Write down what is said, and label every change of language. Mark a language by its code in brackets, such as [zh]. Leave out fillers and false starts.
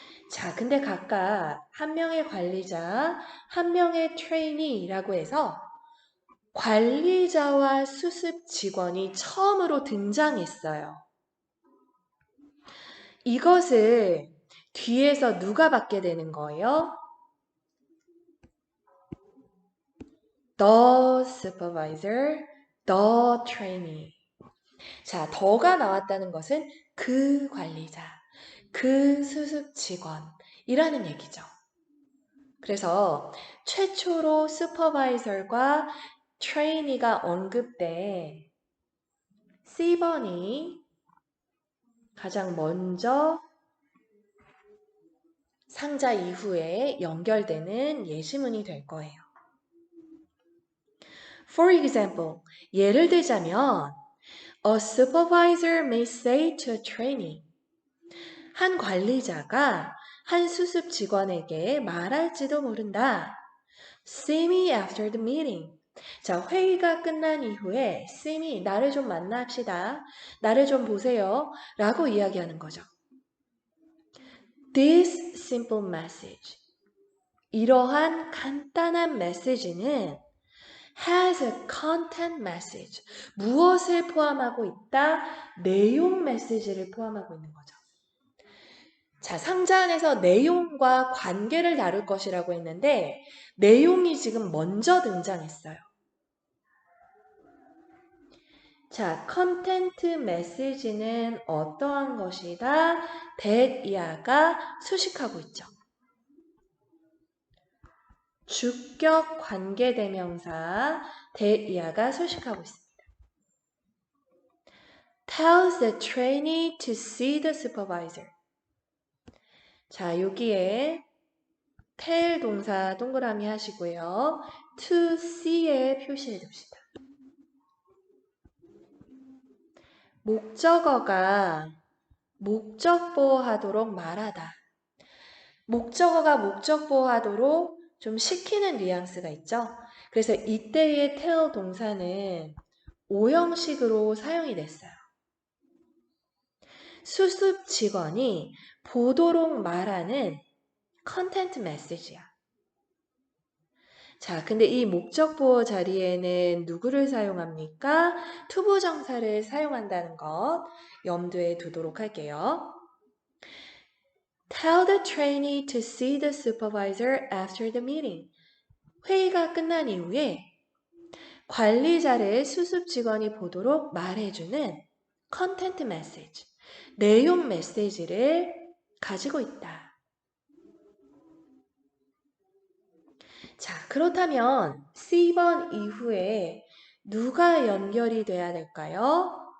[ko] 자, 근데 각각 한 명의 관리자, 한 명의 trainee라고 해서 관리자와 수습 직원이 처음으로 등장했어요. 이것을 뒤에서 누가 받게 되는 거예요? [en] The supervisor, the trainee. [ko] 자, 더가 나왔다는 것은 그 관리자, 그 수습 직원이라는 얘기죠. 그래서 최초로 슈퍼바이저과 트레이니가 언급된 C번이 가장 먼저 상자 이후에 연결되는 예시문이 될 거예요. [en] For example, [ko] 예를 들자면 [en] A supervisor may say to a trainee [ko] 한 관리자가 한 수습 직원에게 말할지도 모른다. [en] See me after the meeting. [ko] 자, 회의가 끝난 이후에 [en] see me, [ko] 나를 좀 만납시다. 나를 좀 보세요. 라고 이야기하는 거죠. [en] This simple message. [ko] 이러한 간단한 메시지는 [en] has a content message. [ko] 무엇을 포함하고 있다? 내용 메시지를 포함하고 있는 거죠. 자, 상자 안에서 내용과 관계를 다룰 것이라고 했는데 내용이 지금 먼저 등장했어요. 자, 컨텐트 메시지는 어떠한 것이다? that 이하가 수식하고 있죠. 주격 관계대명사 that 이하가 수식하고 있습니다. [en] Tells the trainee to see the supervisor. [ko] 자, 여기에 tell 동사 동그라미 하시고요. to see에 표시해 둡시다. 목적어가 목적보호하도록 말하다. 목적어가 목적보호하도록 좀 시키는 뉘앙스가 있죠. 그래서 이때의 tell 동사는 오형식으로 사용이 됐어요. 수습 직원이 보도록 말하는 컨텐트 메시지야. 자, 근데 이 목적보호 자리에는 누구를 사용합니까? 투부정사를 사용한다는 것 염두에 두도록 할게요. [en] Tell the trainee to see the supervisor after the meeting. [ko] 회의가 끝난 이후에 관리자를 수습 직원이 보도록 말해주는 컨텐트 메시지, 내용 메시지를 가지고 있다. 자, 그렇다면 C번 이후에 누가 연결이 돼야 될까요?